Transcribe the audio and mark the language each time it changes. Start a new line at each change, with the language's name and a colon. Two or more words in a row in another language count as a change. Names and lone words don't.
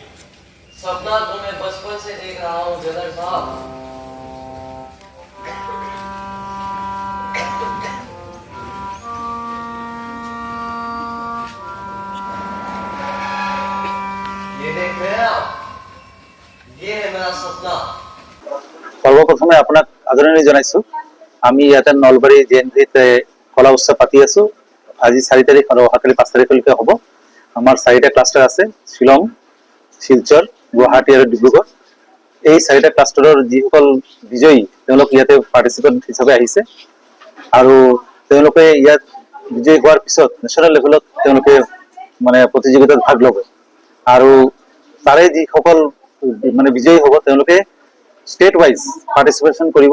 Hindi: सपना तो मैं बचपन से देख रहा हूँ जदर साहब। ये देख रहे हैं आप, ये है मेरा सपना।
Assamese: সর্বপ্রথমে আপোনাক আদৰণি জনাইছো। আমি ইয়াতে নলবাৰী জেএনভিতে কলা উৎসৱ পাতি আছো। আজি 4 তাৰিখ আৰু অহাকালি 5 তাৰিখলৈকে হ'ব। আমাৰ 4টা ক্লাষ্টাৰ আছে, শিলং, শিলচৰ, গুৱাহাটী আৰু ডিব্ৰুগড়। এই 4টা ক্লাষ্টাৰৰ যিসকল বিজয়ী তেওঁলোক ইয়াতে পাৰ্টিচিপেণ্ট হিচাপে আহিছে আৰু তেওঁলোকে ইয়াত বিজয়ী হোৱাৰ পিছত
English: national level
Assamese: তেওঁলোকে মানে প্ৰতিযোগিতাত ভাগ ল'ব আৰু তাৰে যিসকল মানে বিজয়ী হ'ব তেওঁলোকে
English: state wise participation
Assamese: করিব।